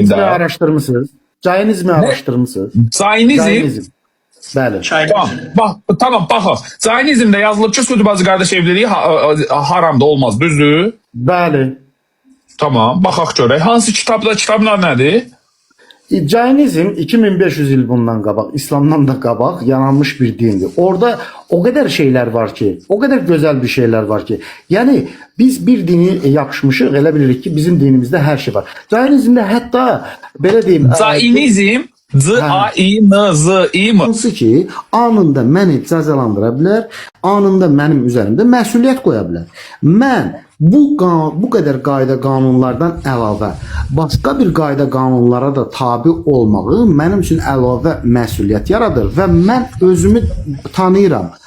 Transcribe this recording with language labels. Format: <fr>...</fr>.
<az>Siz Cainizmi araşdırmısınız? Cainizmi araşdırmısınız? Zionizm. Bəli. Tamam, baxaq. Zionizmdə yazılıb ki, süd bazı qardaş evliliyi haramda olmaz, düzdür? Bəli. Tamam, baxaq görək. Hansı kitabda, kitablar nədir? Cainizm 2500 il bundan qabaq, İslamdan da qabaq yanılmış bir dindir.</az> <tr>Orada o kadar şeyler var ki, o kadar güzel bir şeyler var ki.</tr> <az>Yani biz bir dini yapışmışıq, elə bilirik ki, bizim dinimizde her şey var. Cainizmdə hətta belə deyim, Zainizm, Z-A-İ-N-Z-İ mi? hansı ki, anında məni cəzalandıra bilər, anında mənim üzərimdə məsuliyyət qoya bilər. Mən bu qədər qayda qanunlardan əlavə başqa bir qayda qanunlara da tabi olmağı mənim üçün əlavə məsuliyyət yaradır və mən özümü tanıyıram.</az>